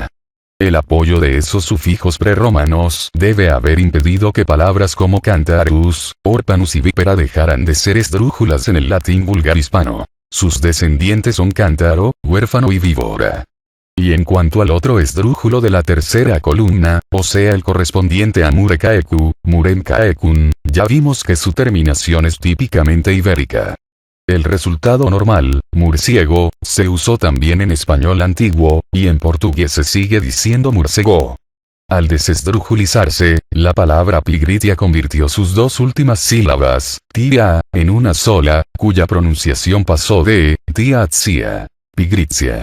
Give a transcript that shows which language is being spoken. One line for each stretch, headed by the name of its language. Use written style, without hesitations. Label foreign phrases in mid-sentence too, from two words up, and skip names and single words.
Spanish: El apoyo de esos sufijos prerromanos debe haber impedido que palabras como cantarus, orpanus y vípera dejaran de ser esdrújulas en el latín vulgar hispano. Sus descendientes son cántaro, huérfano y víbora. Y en cuanto al otro esdrújulo de la tercera columna, o sea el correspondiente a
Latin: mure caecu, murem caecun,
Spanish: ya vimos que su terminación es típicamente ibérica. El resultado normal, murciego, se usó también en español antiguo, y en portugués se sigue diciendo murcego. Al desesdrujulizarse, la palabra pigritia convirtió sus dos últimas sílabas, tia, en una sola, cuya pronunciación pasó de tia a tsia, pigritia.